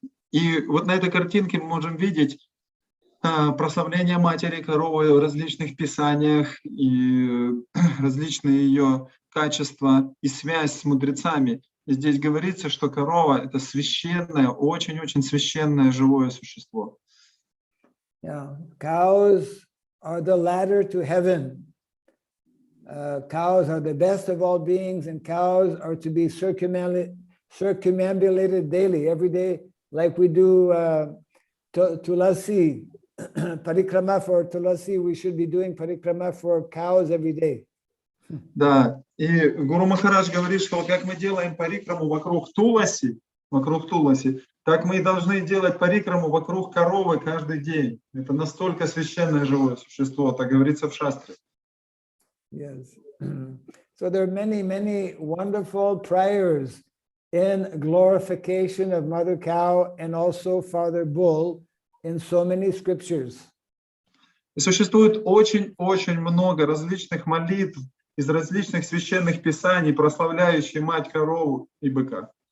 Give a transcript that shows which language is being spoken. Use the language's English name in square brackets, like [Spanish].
[Russian] И вот на этой картинке мы можем видеть прославление матери коровы в различных писаниях и различные ее качества и связь с мудрецами. И здесь говорится, что корова — это священное, очень-очень священное живое существо. [English] Yeah. Cows are the ladder to heaven. Cows are the best of all beings, and cows are to be circumambulated daily, every day, like we do tulasi, parikrama for tulasi. We should be doing parikrama for cows every day. [Russian] Да, и Гуру Махарадж говорит, что как мы делаем парикраму вокруг Туласи, так мы и должны делать парикраму вокруг коровы каждый день. Это настолько священное живое существо, так говорится в шастре. [English] Yes. So there are many, many wonderful prayers in glorification of Mother Cow and also Father Bull in so many scriptures. [Russian] И существует очень-очень много различных молитв из различных священных писаний, прославляющих мать корову и быка.